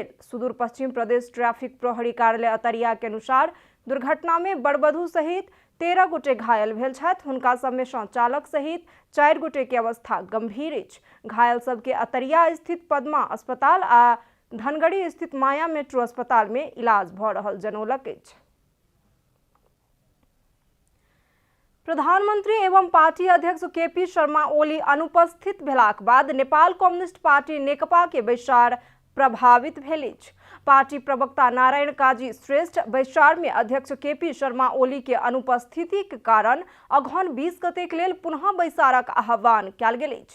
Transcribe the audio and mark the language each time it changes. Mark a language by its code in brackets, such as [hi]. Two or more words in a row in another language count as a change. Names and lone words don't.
[mai] सुदूर पश्चिम प्रदेश ट्रैफिक प्रहरी कार्यालय अतरिया के अनुसार दुर्घटना में बड़बधू सहित 13 गोटे घायल भेल छथि। हुनका सब में चालक सहित 4 गोटे के अवस्था गंभीर अछि। घायल सबके अतरिया स्थित पद्मा अस्पताल आ धनगढ़ी स्थित माया मेट्रो अस्पताल में इलाज भ रहल जनौलक अछि। प्रधानमंत्री एवं पार्टी अध्यक्ष KP शर्मा ओली अनुपस्थित भेलाक बाद नेपाल कम्युनिस्ट पार्टी नेकपा के बैसार प्रभावित भेल अछि। पार्टी प्रवक्ता नारायण काजी श्रेष्ठ बैसार में अध्यक्ष KP शर्मा ओली के अनुपस्थिति के कारण अगहन 20 गते लेल पुनः बैसारक आह्वान कयल गेल अछि।